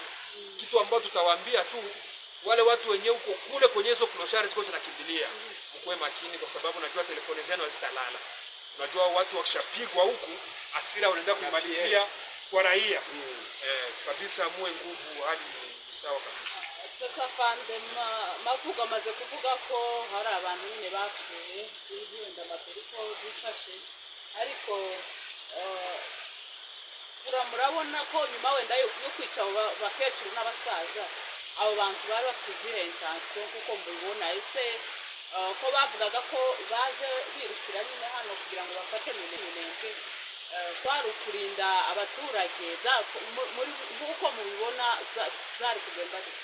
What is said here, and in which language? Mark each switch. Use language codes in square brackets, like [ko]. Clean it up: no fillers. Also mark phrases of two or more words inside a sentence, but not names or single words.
[sw] Kitu ambacho tutawaambia tu wale watu wenyewe huko kule kwenye hizo kloshari ziko zinakimbilia, mkwe makini, kwa sababu najua telefoni zenu hazitalala. Unajua watu wakishapigwa huku asira wanaenda kumalizia kwa raia. Kabisa muwe nguvu, hali sawa kabisa. [rw] Sasa pande mavuga amaze kuvuga ko hari abantu nyine bapfuye, sinzi wenda amakuru ko zifashe, ariko murabona ko nyuma wenda yo kwica bakecuru n'abasaza abo bantu bari bafite intention kuko mubibona ese ko bavugaga ko baje birukira nyine hano kugira ngo bafate Minembwe, kwari ukurinda abaturage muri uko mubibona zari kugenda gute?